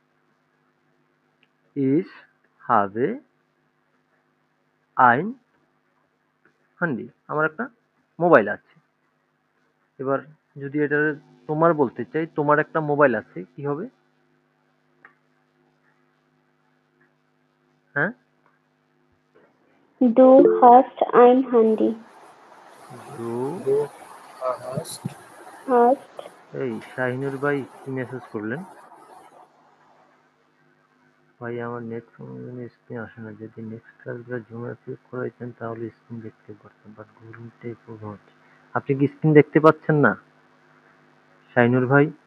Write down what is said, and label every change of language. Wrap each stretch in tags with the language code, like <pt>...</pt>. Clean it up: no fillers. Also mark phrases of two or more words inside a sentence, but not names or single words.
<de>ich habe ein Handy,</de> <bn>আমার একটা মোবাইল আছে। এবার যদি এটা তোমার বলতে চাই, তোমার একটা মোবাইল আছে, কি হবে? হ্যাঁ,</bn> <de>Du hast ein Handy. ডু Du hast</de> <bn>ফার্স্ট এই শাহিনুর ভাই কি মেসেজ করলেন? ভাই আমার নেট স্ক্রিন আসে না, যদি নেক্সট ক্লাসগুলো জুমে অ্যাপ্লিক করাইতেন তাহলে স্ক্রিন দেখতে পারতাম, বাট গুগল মিটে প্রবলেম হচ্ছে। আপনি কি স্ক্রিন দেখতে পাচ্ছেন না শাহিনুর ভাই?</bn>